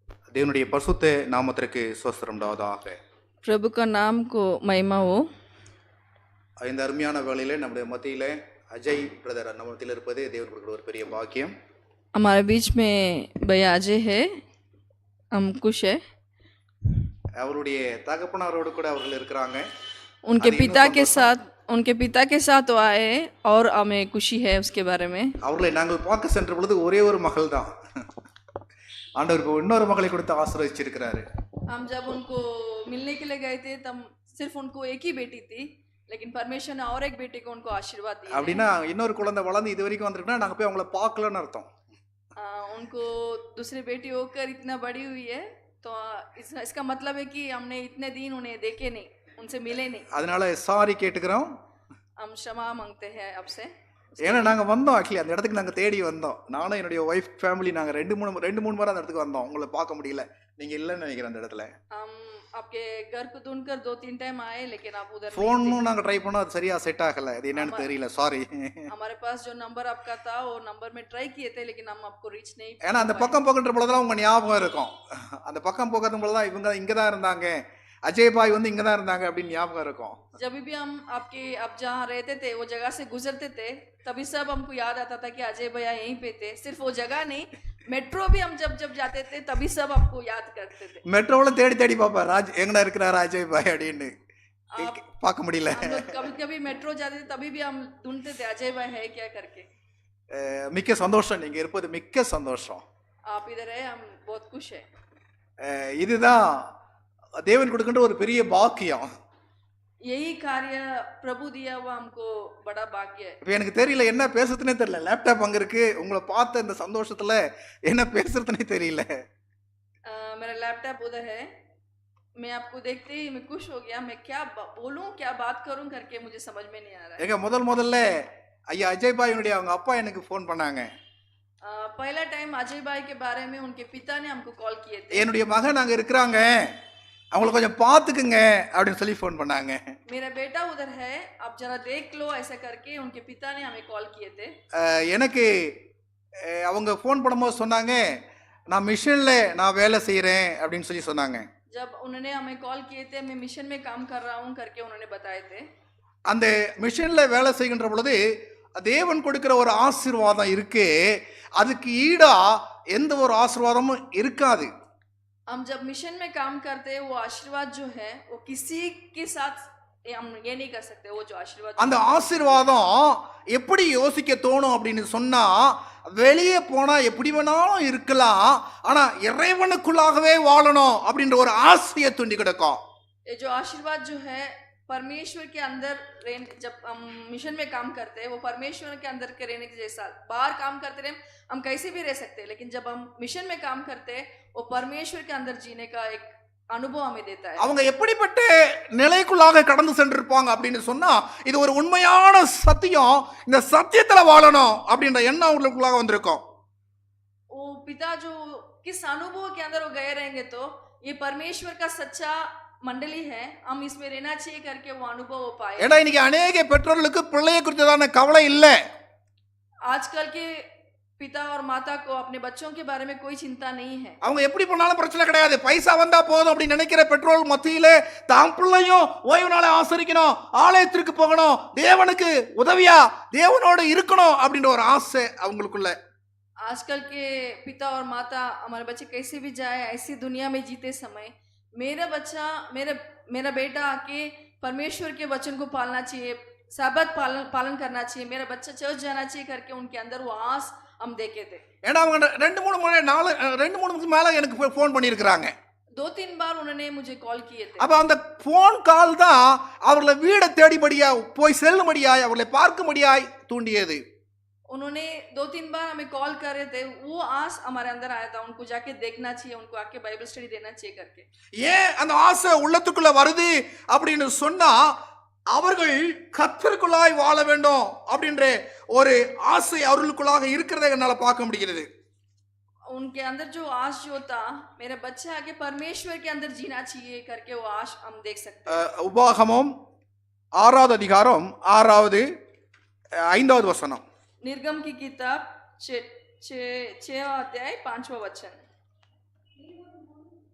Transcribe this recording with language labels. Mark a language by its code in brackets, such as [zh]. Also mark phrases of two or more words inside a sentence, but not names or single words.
[ta] தேவனுடைய பரிசுத்த நாமத்திற்கு ஸ்தோத்திரம் உண்டாவதாக. [hi] प्रभु का नाम को महिमा हो। [ta] இந்த அருமையான வேளையிலே நம்முடைய மத்தியிலே அஜய் பிரதர் நம்ம மத்தியில் இருப்பது தேவன் கொடுக்கிற ஒரு பெரிய பாக்கியம். [hi] हमारे बीच में भैया अजय है, हम खुश है। [ta] அவருடைய தகப்பனாரோடு கூட அவர்கள் இருக்கிறாங்க. [hi] उनके पिता के साथ वो आए और हमें खुशी है उसके बारे में। [ta] அவர்களை நாங்கள் பார்க்க சென்ற பொழுது ஒரே ஒரு மகள் தான். ஆண்டவர் இப்போ இன்னொரு மகளை கொடுத்து ஆசீர்வதிச்சிருக்கிறாரு. [hi] हम जब उनको मिलने के लिए गए थे तब सिर्फ उनको एक ही बेटी थी, लेकिन परमेश्वर ने और एक बेटे को उनको आशीर्वाद दिया। [ta] அப்படின்னா இன்னொரு குழந்தை வளர்ந்து இது வரைக்கும் வந்திருக்குன்னா நாங்கள் போய் அவங்கள பார்க்கலன்னு அர்த்தம். [hi] उनको दूसरी बेटी होकर इतना बड़ी हुई है तो इसका मतलब है कि हमने इतने दिन उन्हें देखे नहीं, उनसे मिले नहीं। [ta] அதனால சாரி கேட்டுக்கிறோம். [hi] हम क्षमा मांगते हैं आपसे। [ta] ஏன்னா நாங்கள் வந்தோம், ஆக்சுவலி அந்த இடத்துக்கு நாங்கள் தேடி வந்தோம். நானும் என்னுடைய [en] wife family [ta] நாங்கள் ரெண்டு மூணு முறை அந்த இடத்துக்கு வந்தோம். உங்களை பார்க்க முடியல, நீங்கள் இல்லைன்னு நினைக்கிறேன் அந்த இடத்துல. [hi] आपके घर को ढूंढकर 2-3 टाइम आए लेकिन आप उधर [ta] ஃபோனும் நாங்கள் ட்ரை பண்ணோம், அது சரியா செட் ஆகலை. அது என்னன்னு தெரியல, சாரி. [hi] हमारे पास जो नंबर आपका था वो नंबर में ट्राई किए थे लेकिन हम आपको रीच नहीं। [ta] ஏன்னா அந்த பக்கம் போகின்ற பொழுதுலாம் உங்கள் ஞாபகம் இருக்கும். அந்த பக்கம் போகிற பொழுதுதான் இவங்க இங்கே தான் இருந்தாங்க, அஜய் பாய் வந்து இங்கே தான் இருந்தாங்க அப்படின்னு ஞாபகம் இருக்கும். [hi] जब भी हम आप जहाँ रहते थे वो जगह से गुजरते थे तभी सब हमको याद आता था कि अजय भैया यहीं पे थे। सिर्फ वो जगह नहीं, मेट्रो भी हम जब जाते थे तभी सब आपको याद करते थे। [ta] மெட்ரோவில் தேடி தேடி பார்ப்பேன், ராஜ் எங்கடா இருக்கிறார் அஜய் பாய் அப்படின்னு. பார்க்க முடியல. [hi] कभी कभी मेट्रो जाते थे तभी भी हम ढूंढते थे अजय भाई है क्या करके। [ta] மிக்க சந்தோஷம், நீங்கள் இருப்பது மிக்க சந்தோஷம். [hi] आप इधर है, हम बहुत खुश है। [ta] இதுதான் தேவன் கொடுக்கின்ற ஒரு பெரிய பாக்கியம். [hi] यही कार्य प्रभु दिया हुआ हमको बड़ा भाग्य है। [ta] இப்போ எனக்கு தெரியல என்ன பேசுறதுனே தெரியல. லேப்டாப் அங்கே இருக்கு, உங்களை பார்த்த இந்த சந்தோஷத்துல என்ன பேசுறதுனே தெரியல. [hi] मेरा लैपटॉप उधर है, मैं आपको देखते ही मैं खुश हो गया। मैं क्या बोलूं क्या बात करूं करके मुझे समझ में नहीं आ रहा है। [ta] எங்க முதல்ல ஐயா அஜய் பாயினுடைய அவங்க அப்பா எனக்கு ஃபோன் பண்ணாங்க. [hi] पहला टाइम अजय भाई के बारे में उनके पिता ने हमको कॉल किए थे। [ta] என்னுடைய மகன் அங்க இருக்கிறாங்க, அவங்களை கொஞ்சம் பார்த்துக்குங்க அப்படின்னு சொல்லி ஃபோன் பண்ணாங்க. [hi] मेरा बेटा उधर है, आप जरा देख लो ऐसा करके उनके पिता ने हमें कॉल किए थे। [ta] எனக்கு அவங்க ஃபோன் பண்ணும்போது சொன்னாங்க, நான் மிஷன்ல நான் வேலை செய்கிறேன் அப்படின்னு சொல்லி சொன்னாங்க. [hi] जब उन्होंने हमें कॉल किए थे मैं मिशन में काम कर रहा हूँ करके उन्होंने बताए थे। [ta] அந்த மிஷன்ல வேலை செய்கின்ற பொழுது தேவன் கொடுக்கிற ஒரு ஆசீர்வாதம் இருக்கு, அதுக்கு ஈடா எந்த ஒரு ஆசீர்வாதமும் இருக்காது. [hi] हम जब मिशन में काम करते हैं वो आशीर्वाद जो है वो किसी के साथ हम ये नहीं कर सकते। वो जो आशीर्वाद [ta] அந்த ஆசீர்வாதம் எப்படி யோசிக்க தோணும் அப்படின்னு சொன்னா, வெளியே போனா எப்படி வேணாலும் இருக்கலாம், ஆனா இறைவனுக்குள்ளாகவே வாழணும் அப்படின்ற ஒரு ஆசையை தூண்டி கிடக்கும். [hi] ये जो आशीर्वाद जो है परमेश्वर के अंदर जब हम मिशन में काम करते हैं वो परमेश्वर के अंदर के रहने के जैसा। बाहर काम करते रहे हम कैसे भी रह सकते हैं, लेकिन जब हम मिशन में काम करते हैं वो परमेश्वर के अंदर जीने का एक अनुभव हमें देता है। [ta] அவங்க எப்படிப்பட்ட நிலைக்குள்ளாக கடந்து சென்றிருப்பாங்க அப்படின்னு சொன்னா, இது ஒரு உண்மையான சத்தியம், இந்த சத்தியத்துல வாழணும் அப்படின்ற எண்ணம் அவங்களுக்குள்ளாக வந்திருக்கும். [hi] वो पिता जो किस अनुभव के अंदर वो गए रहेंगे तो ये परमेश्वर का सच्चा मंडली है, हम इसमें रहना चाहिए करके वो अनुभव हो पाए। [ta] ஏன்னா இன்னைக்கு अनेक பெற்றோர்களுக்கு பிள்ளையை குறித்ததான கவலை இல்லை. [hi] आजकल के पिता और माता को अपने बच्चों के बारे में कोई चिंता नहीं है। [ta] அவங்க எப்படி பண்ணாலும் பிரச்சனை கிடையாது, பைசா வந்தா போதும் அப்படின்னு நினைக்கிற பெற்றோர் மத்தியிலே தாம் பிள்ளையும் ஓய்வு நாளை ஆசரிக்கணும், ஆலயத்திற்கு போகணும், தேவனுக்கு உதவியா தேவனோடு இருக்கணும் அப்படின்ற ஒரு ஆசை அவங்களுக்குள்ள. [hi] आजकल के पिता और माता हमारे बच्चे कैसे भी जाए ऐसी दुनिया में जीते समय मेरा बेटा आके परमेश्वर के वचन को पालना चाहिए, साबत पालन करना चाहिए, मेरा बच्चा चर्च जाना चाहिए करके उनके अंदर वो आस हम देखे थे। [ta] ஏன்னா அவங்க 2-3 மேல எனக்கு ஃபோன் பண்ணியிருக்கிறாங்க. [hi] 2-3 बार उन्होंने मुझे कॉल किए थे। [ta] அப்ப அந்த [en] phone call [ta] தான் அவர்களை வீட தேடிபடியா போய் செல்லும்படியாய் அவர்களை பார்க்கும்படியாய் தூண்டியது. [hi] उन्होंने 2-3 बार हमें कॉल कर रहे थे, वो आस हमारे अंदर आया था उनको जाके देखना चाहिए, उनको आके [en] Bible study [hi] देना चाहिए करके। [ta] ஏன் அந்த ஆசை உள்ளத்துக்குள்ள வருது அப்படின்னு சொன்னா, அவர்கள் கர்த்தருக்குள்ளாய் வாழ வேண்டும் அப்படின்ற ஒரு ஆசை அவர்களுக்குள்ளாக இருக்கிறதை என்னால பார்க்க முடிகிறது. [hi] उनके अंदर जो आश जो था मेरे बच्चे आगे परमेश्वर के अंदर जीना चाहिए करके वो आश हम देख सकते हैं। [ta] உபாகமம் 6வது அதிகாரம் 6வது 5வது வசனம். [hi] निर्गम की किताब 6 अध्याय 5वां वचन।